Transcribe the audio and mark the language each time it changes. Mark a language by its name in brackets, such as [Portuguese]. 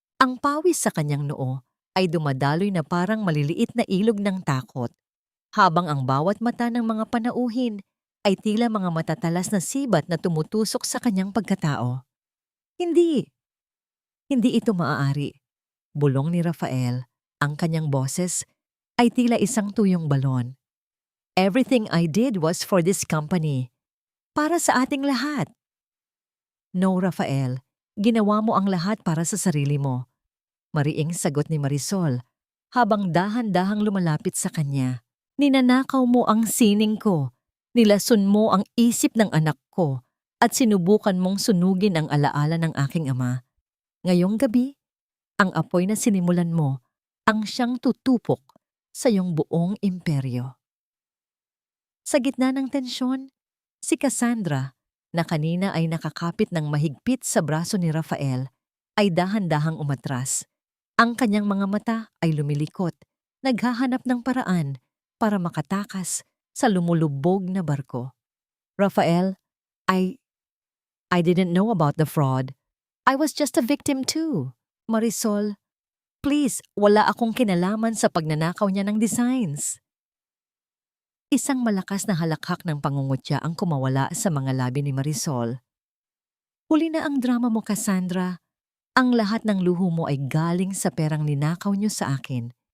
[Filipino] Ang pawis sa kanyang noo ay dumadaloy na parang maliliit na ilog ng takot, habang ang bawat mata ng mga panauhin ay tila mga matatalas na sibat na tumutusok sa kanyang pagkatao. Hindi ito maaari. Bulong ni Rafael, ang kanyang boses ay tila isang tuyong balon. [English] Everything I did was for this company. [Filipino] Para sa ating lahat. [English] No, [Filipino] Rafael. Ginawa mo ang lahat para sa sarili mo. Mariing sagot ni Marisol habang dahan-dahang lumalapit sa kanya. Ninanakaw mo ang sining ko. Nilason mo ang isip ng anak ko at sinubukan mong sunugin ang alaala ng aking ama. Ngayong gabi, ang apoy na sinimulan mo ang siyang tutupok sa iyong buong imperyo. Sa gitna ng tensyon, si Cassandra, na kanina ay nakakapit ng mahigpit sa braso ni Rafael, ay dahan-dahang umatras. Ang kanyang mga mata ay lumilikot, naghahanap ng paraan para makatakas sa lumulubog na barko. [English] Rafael, I didn't know about the fraud. I was just a victim too. [Filipino] Marisol, please, wala akong kinalaman sa pagnanakaw niya ng designs. Isang malakas na halakhak ng pangungutya ang kumawala sa mga labi ni Marisol. Huli na ang drama mo, Cassandra. Ang lahat ng luho mo ay galing sa perang ninakaw niyo sa akin.